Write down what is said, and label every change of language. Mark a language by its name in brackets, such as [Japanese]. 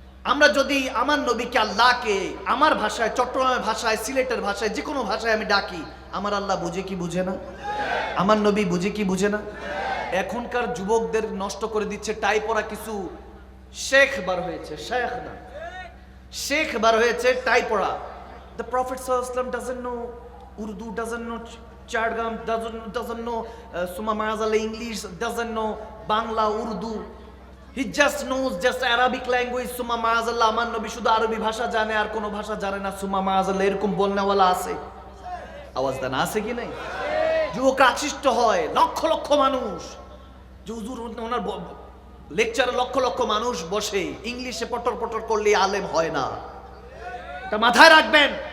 [Bangla] আমরা যদি আমার নবীকে আল্লাহকে আমার ভাষায়, চট্টগ্রামের ভাষায়, সিলেটের ভাষায়, যে কোনো ভাষায় আমি ডাকি, আমার আল্লাহ বুঝে কি বুঝে না? আমার নবী বুঝে কি বুঝে না? এখনকার যুবকদের নষ্ট করে দিচ্ছে টাই পরা কিছু শেখ বার হয়েছে, শেখ না, শেখ বার হয়েছে টাই পরা। [English] The Prophet sallallahu alaihi wasallam doesn't know Urdu, doesn't know Chardgam, doesn't know Summa Maazala English, doesn't know Bangla, Urdu. He just knows just Arabic language. [Bangla] Summa Maazala, আমার নবী শুধু আরবি ভাষা জানে, আর কোনো ভাষা জানে না। সুম্মা মাআযাল্লাহ, এরকম বলনেওয়ালা আছে, আওয়াজ দেন, আছে কি নাই? যুবক আকৃষ্ট হয়, লক্ষ লক্ষ মানুষ, যে হুজুর ওনার লেকচারে লক্ষ লক্ষ মানুষ বসে, ইংলিশে পটর পটর করলে আলেম হয় না। এটা মাথায় রাখবেন।